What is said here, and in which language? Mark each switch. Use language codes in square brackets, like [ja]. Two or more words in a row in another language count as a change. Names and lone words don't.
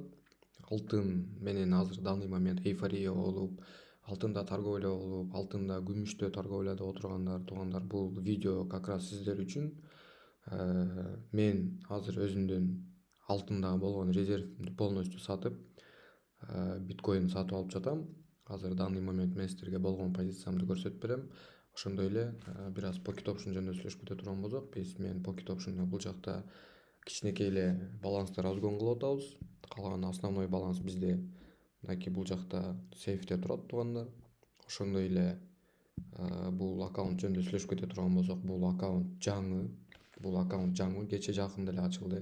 [ky] Алтын менен азыр [ru] данный момент [ky] эйфория болуп, алтында торговля болуп, алтында күмүштө торговляда отургандар туугандар, бул видео [ru] как раз [ky] сиздер үчүн. Мен азыр өзүмдүн алтындагы болгон резервимди полностью сатып, биткоин сатып алып жатам. Азыр [ru] данный момент [ky] мен сиздерге болгон позициямды көрсөтүп берем. Ошондой эле бир аз [en] pocket option [ky] жөнүндө сүйлөшүп кете турган болсок, мен [en] pocket option [ky] бул жакта кичинекей эле балансты разгон кылып атабыз. Калган основной баланс бизде мынакей бул жакта сейфте турат туугандар. Ошондой эле бул аккаунт жөнүндө сүйлөшүп кете турган болсок, бул аккаунт жаңы, кече жакында эле ачылды.